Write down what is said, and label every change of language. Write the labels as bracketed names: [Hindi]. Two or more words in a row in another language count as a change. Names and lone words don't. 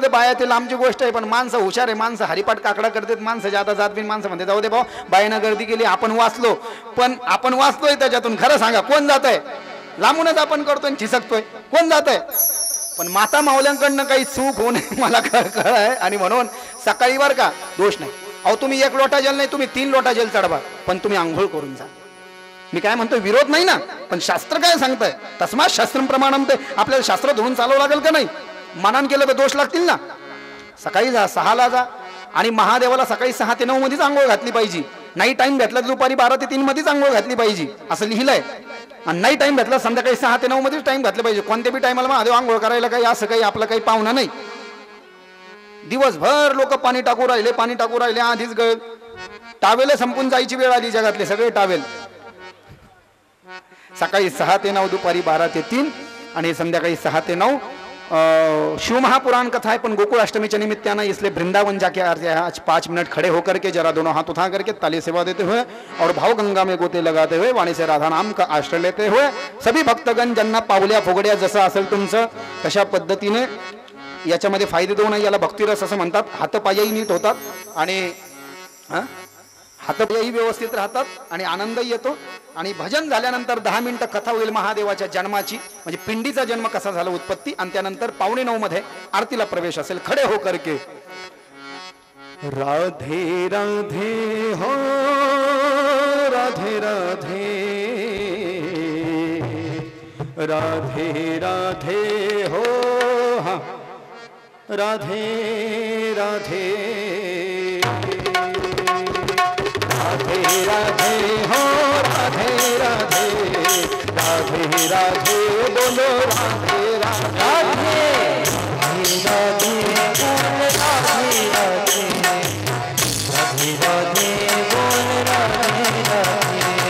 [Marathi] तर बायातील आमची गोष्ट आहे पण माणसं हुशार आहे माणसं हरिपाठ काकडा करतात माणसं जाता जात बिन माणसं म्हणते जाऊ दे भाऊ बाईनं गर्दी केली आपण वाचलो पण आपण वाचतोय त्याच्यातून खरं सांगा कोण जात आहे लांबूनच आपण करतोय ठिसकतोय कोण जात आहे पण माता माऊल्यांकडनं काही चूक होऊ नये मला कळ आहे आणि म्हणून सकाळी वर का दोष नाही अहो तुम्ही 1 लोटा जल नाही तुम्ही 3 लोटा जल चढवा पण तुम्ही आंघोळ करून जा मी काय म्हणतोय विरोध नाही ना, पण शास्त्र काय सांगतंय, [Sanskrit] तस्मात शास्त्रम प्रमाणम, [Marathi] ते आपल्याला शास्त्र धरून चालवं लागेल का नाही? मनान केलं तर दोष लागतील ना. सकाळी जा 6ला जा आणि महादेवाला सकाळी 6 ते 9 मध्येच आंघोळ घातली पाहिजे. नाही टाइम भेटला दुपारी 12 ते 3 मध्येच आंघोळ घातली पाहिजे असं लिहिलंय. आणि नाही टाइम भेटला संध्याकाळी 6 ते 9 मध्येच टाइम घातलं पाहिजे. कोणत्या बी टायमाला महादेव आंघोळ करायला काही असं काही आपलं काही पाहुणा नाही. दिवसभर लोक पाणी टाकू राहिले आधीच टावेल संपून जायची वेळ आली. जगातले सगळे टावेल सकाळी 6 ते 9, दुपारी 12 ते 3 आणि संध्याकाळी 6 ते 9 शिव महापुराण [Hindi] कथा है. [Marathi] पण गोकुल अष्टमी निमित्तानं [Hindi] इसलिए वृंदावन जाके आज 5 मिनट खड़े होकर के जरा दोनों हाथ उठा करके ताली सेवा देते हुए और भाव गंगा में गोते लगाते हुए वाणी से राधा नाम का आश्रय लेते हुए सभी भक्तगण [Marathi] ज्यांना पावल्या फुगड्या जसं असेल तुमचं तशा पद्धतीने याच्यामध्ये फायदे देऊ नये. याला भक्तिरस असं म्हणतात. हातपायही नीट होतात आणि हातपायही व्यवस्थित राहतात आणि आनंदही येतो. आणि भजन झाल्यानंतर 10 मिनिटं कथा होईल महादेवाच्या जन्माची, म्हणजे पिंडीचा जन्म कसा झाला उत्पत्ती, आणि त्यानंतर 8:45 मध्ये आरतीला प्रवेश असेल. [Hindi] खडे हो करके राधे राधे हो राधे राधे राधे राधे हो हाँ राधे राधे राधे राधे हो राधे राधे राधे राधे बोलो राधे राधे राधे राधे बोल राधे राधे राधे राधे बोल राधे राधे